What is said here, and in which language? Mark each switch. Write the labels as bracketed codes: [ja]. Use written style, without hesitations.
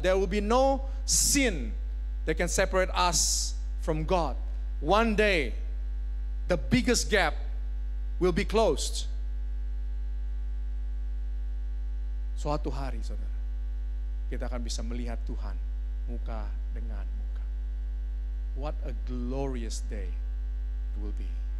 [en] There will be no sin that can separate us from God. One day, the biggest gap will be closed. [id] Suatu hari, saudara, kita akan bisa melihat Tuhan muka dengan muka. [en] What a glorious day it will be.